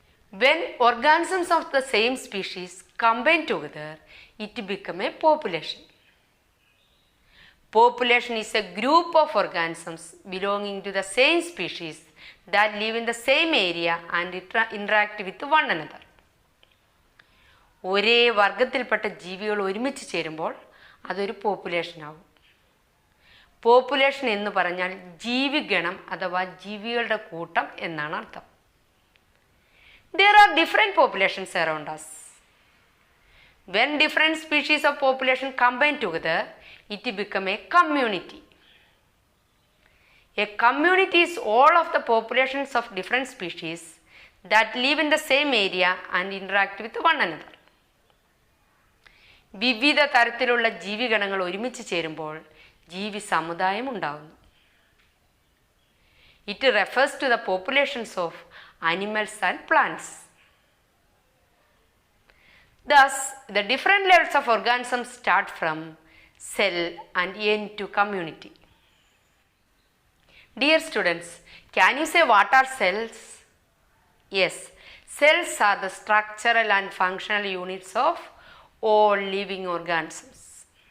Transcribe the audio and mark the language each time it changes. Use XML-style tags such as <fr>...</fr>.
<en>When organisms of the same species combine together, it becomes a population. Population is a group of organisms belonging to the same species that live in the same area and interact with one another.</en> <ml>ഒരേ വർഗത്തിൽപ്പെട്ട ജീവികൾ ഒരുമിച്ച് ചേരുമ്പോൾ അതൊരു population ആവും. Population എന്ന് പറഞ്ഞാൽ ജീവിഗണം അഥവാ ജീവികളുടെ കൂട്ടം എന്നാണ് അർത്ഥം.</ml> <en>There are different populations around us. When different species of population combine together, it becomes a community. A community is all of the populations of different species that live in the same area and interact with one another.</en> <ml>വിവിധ തരത്തിലുള്ള ജീവിഗണങ്ങൾ ഒരുമിച്ച് ചേരുമ്പോൾ ജീവി സമുദായം ഉണ്ടാകുന്നു.</ml> <en>It refers to the populations of animals and plants. Thus, the different levels of organisms start from cell and end to community. Dear students, can you say what are cells? Yes, cells are the structural and functional units of all living organisms.</en>